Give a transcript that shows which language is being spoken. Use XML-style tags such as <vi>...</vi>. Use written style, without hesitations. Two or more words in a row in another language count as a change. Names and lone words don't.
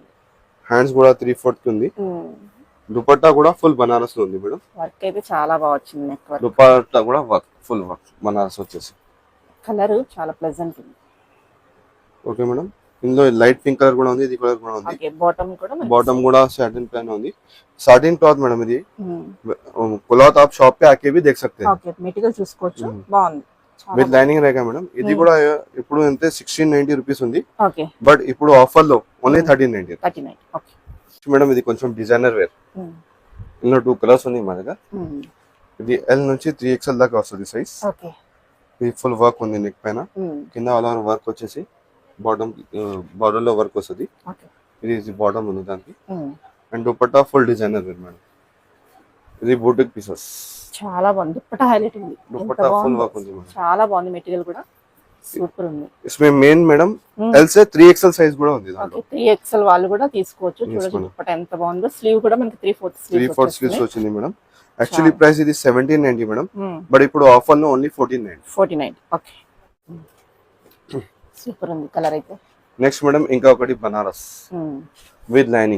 <te>హ్యాండ్స్ కూడా 3/4 కి ఉంది దుపట్టా కూడా ఫుల్ బనారస్ లో ఉంది మేడం వర్క్ అయితే చాలా బాగా వచ్చింది</te> <en>neck work</en> <te>దుపట్టా కూడా వర్క్</te> <en>full work</en> <te>బనారస్ వచ్చేసి కలర్ చాలా ప్లెజెంట్ ఉంది</te> <en>okay madam</en> <te>ఇందులో</te> <en>light pink colour</en> <te>కూడా ఉంది ఇది కలర్ కూడా ఉంది</te> <en>okay bottom</en> <te>కూడా బాటమ్ కూడా</te> <hi>साटिन पहना ఉంది</hi> <en>satin cloth madam</en> <hi>ఇది क्लॉथ आप शॉप पे आके भी देख सकते हैं</hi> <en>okay material</en> <te>చూసుకోవచ్చు బాగుంది</te> <en>with lining</en> <te>रहेगा మేడం ఇది కూడా ఇప్పుడు అంతే 1690 రూపీస్ ఉంది ఓకే బట్ ఇప్పుడు ఆఫర్ లో ఓన్లీ 1390 39 ఓకే మేడం ఇది కొంచెం</te> <en>designer wear</en> <te>ఇందులో 2 కలర్స్ ఉన్నాయి మా దగ్గర ఇది L నుంచి 3XL దాకా వస్తుంది సైజ్ ఓకే ఇది</te> <en>full work</en> <te>ఉంది నెక్ పైన కింద అలా వర్క్ వచ్చేసి</te> <en>bottom border</en> <te>లో వర్క్ వస్తుంది ఓకే ఇది బాటమ్ ఉంది దానికి అండ్ దుపట్టా</te> <en>full designer wear madam</en> <te>ఇది</te> <en>boutique pieces</en> <te>చాలా బాగుంది దుపట్టా హైలైట్ ఉంది दुपट्टा</te> <en>full work</en> <te>ఉంది మేడం చాలా బాగుంది మెటీరియల్ కూడా సూపర్ ఉంది</te> <hi>इसमें मेन मैडम L से 3XL</hi> <te>సైజ్ కూడా ఉంది దాంట్లో ఓకే 3XL వాళ్ళు కూడా తీసుకోవచ్చు చూడండి దుపట్టా ఎంత బాగుందో స్లీవ్ కూడా మనకి 3/4 స్లీవ్స్ వచ్చింది మేడం</te> <en>actually price</en> <te>ఇది 1790 మేడం బట్ ఇప్పుడు ఆఫర్ లో ఓన్లీ 1490</te> <en>okay super</en> <te>ఉంది కలర్ అయితే</te> <en>next madam</en> <te>ఇంకా ఒకటి బనారస్</te> <en>with lining</en>